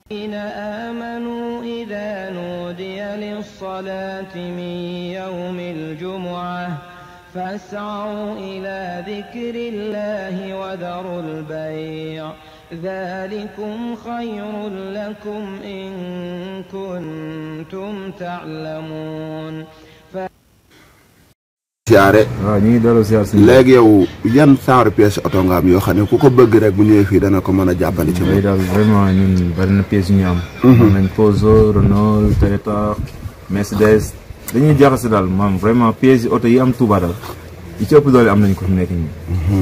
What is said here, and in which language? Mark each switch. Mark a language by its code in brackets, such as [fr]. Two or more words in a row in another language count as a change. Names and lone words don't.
[ar] الذين آمنوا إذا نودي للصلاة من يوم الجمعة فاسعوا إلى ذكر الله وذروا البيع ذلكم خير لكم إن كنتم تعلمون. [wo] siyaare ñu ngi delloo siyaar si léegi yow yan genre pièce oto nga am yoo xam ne ku ko bëgg rek bu ñëwee fii dana ko mën a jàppale ci moom. daal vraiment ñun bari na pièces yu ñu am. mën nañ Peugeot, Renault, Toyota, Mercedes dañuy jaxase daal maanaam vraiment pièces oto yi am Touba daal yi ci ëpp doole am nañ ko fi nekk nii.